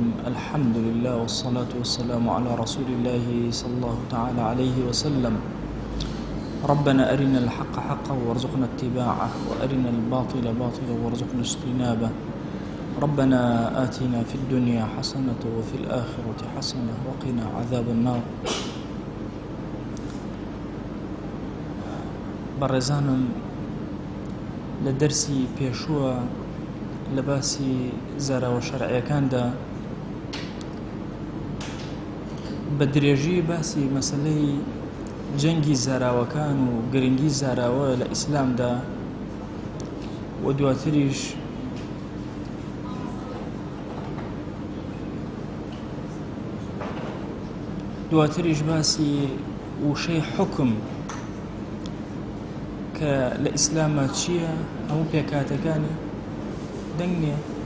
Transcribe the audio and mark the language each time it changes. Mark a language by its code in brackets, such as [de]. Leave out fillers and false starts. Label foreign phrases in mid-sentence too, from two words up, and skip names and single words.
[ar] الحمد لله والصلاة والسلام على رسول الله صلى الله تعالى عليه وسلم. ربنا أرنا الحق حقا وارزقنا اتباعه، وأرنا الباطل باطلا وارزقنا اجتنابه. ربنا آتنا في الدنيا حسنة وفي الآخرة حسنة وقنا عذاب النار. [ckb] بەڕێزانم، لە دەرسی پێشووە لە باسی زاراوە شەرعیەکاندا بە درێژی باسی مەسەلەی جەنگی زاراوەکان و گرنگی زاراوە لە ئیسلامدا و دواتریش باسی وشەی حکم کە لە ئیسلامە چییە، هەموو پێکاتەکانی دەنگ نییە.